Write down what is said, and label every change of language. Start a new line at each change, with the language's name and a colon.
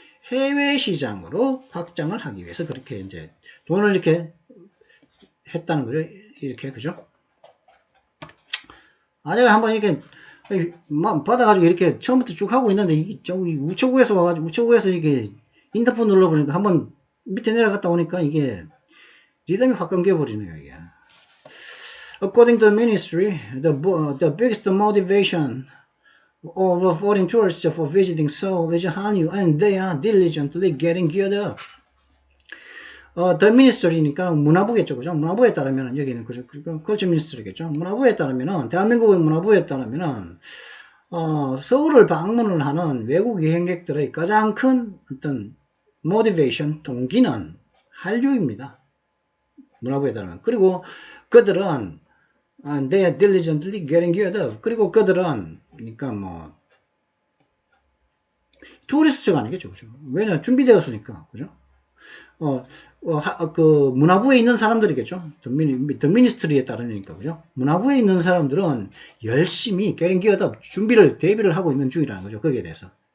Korean: 해외 시장으로 확장을 하기 위해서 그렇게 이제 돈을 이렇게 했다는 거죠. 이렇게, 그죠? 제가 한번 이렇게 받아가지고 이렇게 처음부터 쭉 하고 있는데, 저기 우체국에서 와가지고, 우체국에서 이게 인터폰 눌러보니까 한번 밑에 내려갔다 오니까 이게 리듬이 확 끊겨버리네요, 이게.
English: According to the ministry, the biggest motivation of foreign tourists for visiting Seoul is Hallyu, and they are diligently getting geared up. The ministry
Korean: 니까 문화부겠죠, 그죠? 문화부에 따르면 여기는 그죠? 컬처 미니스트리겠죠? 문화부에 따르면은 대한민국의 문화부에 따르면은 서울을 방문을 하는 외국 여행객들의 가장 큰 어떤 모티베이션 동기는 한류입니다. 문화부에 따르면. 그리고 그들은
English: they are diligently getting geared up.
Korean: 그리고 그들은 그러니까 뭐 투리스트가 아니겠죠, 그죠? 왜냐 준비되었으니까, 그죠? 그 문화부에 있는 사람들이겠죠. 더 미니스트리에 따르니까, 그죠? 문화부에 있는 사람들은 열심히
English: getting geared up,
Korean: 대비를 하고 있는 중이라는 거죠. 거기에 대해서.